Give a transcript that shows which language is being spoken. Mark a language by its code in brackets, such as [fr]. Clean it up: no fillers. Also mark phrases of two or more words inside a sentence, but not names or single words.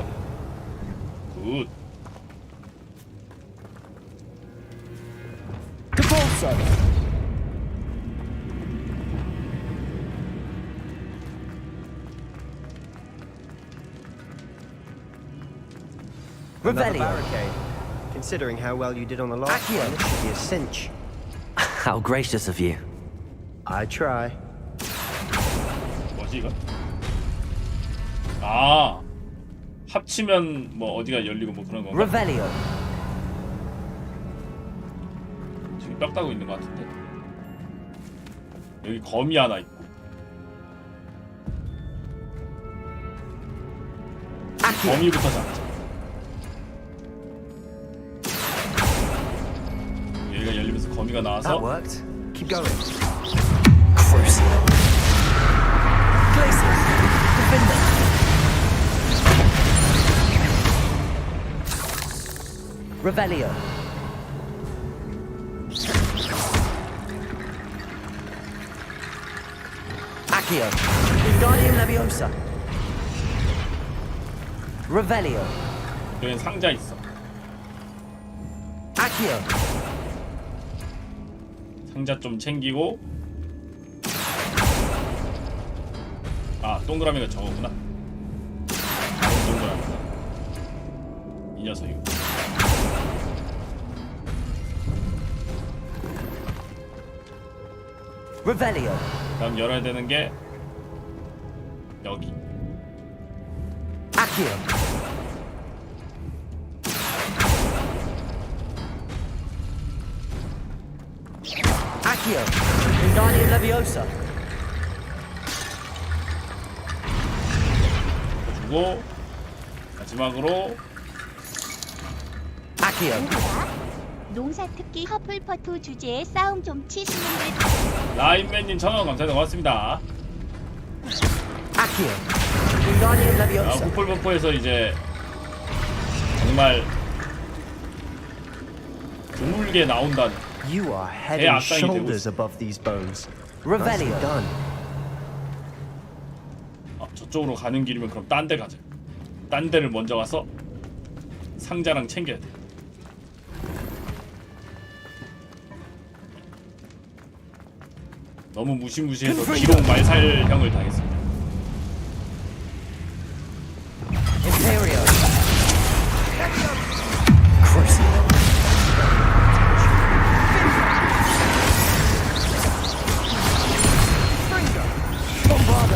[ko] 굿. [en] Another barricade. Considering how well you did on the last one, it should be a cinch. How gracious of you. I try. [ko] 뭐지 이거? 아, 합치면 뭐 어디가 열리고 뭐 그런 건가? [en] Revelio. [ko] 지금 뼈 따고 있는 것 같은데. 여기 검이 하나 있고. 거미부터 잡자. 여기가 열리면서 거미가 나와서. [en] That worked. Keep going. Revelio. Accio. Wingardium Leviosa. Revelio. [ko] 여기는 상자 있어. [en] Accio. [ko] 상자 좀 챙기고. 아, 동그라미가 저거구나. 다른 동그라미구나. 이 녀석이. [en] Revelio. [ko] 다음 열어야 되는 게 여기. [en] Accio. Accio. Wingardium Leviosa. [ko] 주고 마지막으로 [en] Accio. [ko] 농사 특기 허플퍼트 주제에 싸움 좀 치시는 듯. 라인맨님 1000원 감사합니다. 고맙습니다. [en] Accio. Wingardium [ko] 아, [en] Leviosa. [ko] 후플버프에서 이제 정말 드물게 나온다는 [en] You are head and shoulders above these bones. Nicely done. [ko] 아, 저쪽으로 가는 길이면 그럼 딴 데 가자. 딴 데를 먼저 가서 상자랑 챙겨야 돼. 너무 무시무시해서 기록 말살형을 당했습니다. [en] Imperio. Bombarda.